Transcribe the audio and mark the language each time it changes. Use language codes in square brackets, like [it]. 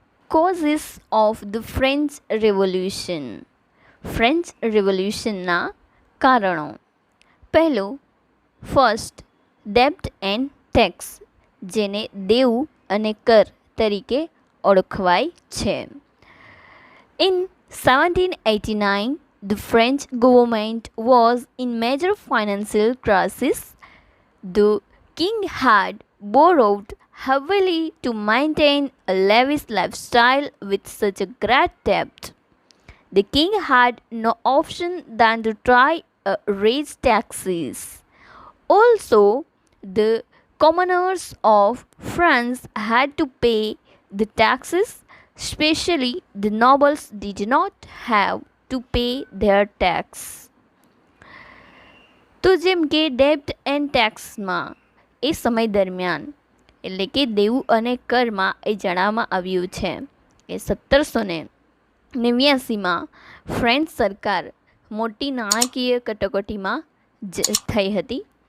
[en] Causes of the French revolution. [gu] French રેવોલ્યુશનના કારણો. પહેલું, [en] first, ડેબ્ટ and tax, [gu] જેને દેવું અને કર તરીકે ઓળખવાય છે. [en] In 1789, the French government was in major financial crisis. The king had borrowed heavily to maintain a lavish lifestyle with such a great debt. The king had no option than to try raise taxes. Also, the commoners of France had to pay the taxes, especially the nobles did not have to pay their tax. [gu] તો જેમ કે ડેબ્ટ and ટેક્સમાં એ સમય દરમિયાન એટલે કે દેવું અને કરમાં એ જણાવવામાં આવ્યું છે કે 1789માં ફ્રેન્ચ સરકાર મોટી નાણાકીય કટોકટીમાં થઈ હતી.